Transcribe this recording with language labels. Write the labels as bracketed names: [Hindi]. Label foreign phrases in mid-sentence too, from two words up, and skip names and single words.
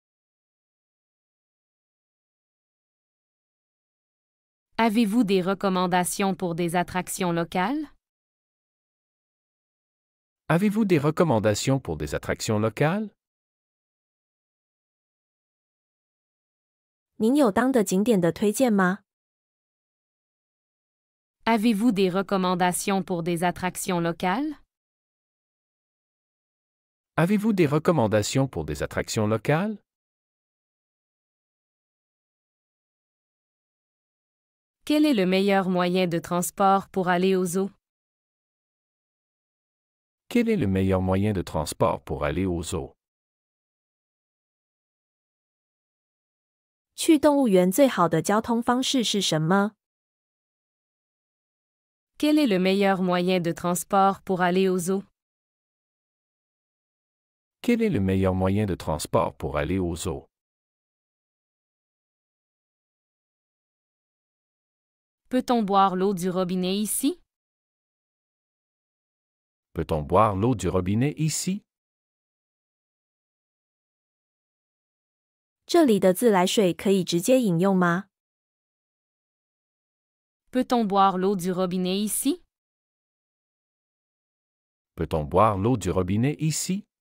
[French] Avez-vous des recommandations pour des attractions locales? Avez-vous des recommandations pour des attractions locales? [Chinese] 您有当的景点的推荐吗？ [French] Avez-vous des recommandations pour des attractions locales? Avez-vous des recommandations pour des attractions locales? Quel est le meilleur moyen de transport pour aller au zoo? Quel est le meilleur moyen de transport pour aller au zoo? [Chinese] 去动物园最好的交通方式是什么？ [French] Quel est le meilleur moyen de transport pour aller au zoo? Quel est le meilleur moyen de transport pour aller au zoo? Peut-on boire l'eau du robinet ici? Peut-on boire l'eau du robinet ici? [Chinese] 这里的自来水可以直接饮用吗？ [French] Peut-on boire l'eau du robinet ici? Peut-on boire l'eau du robinet ici? ？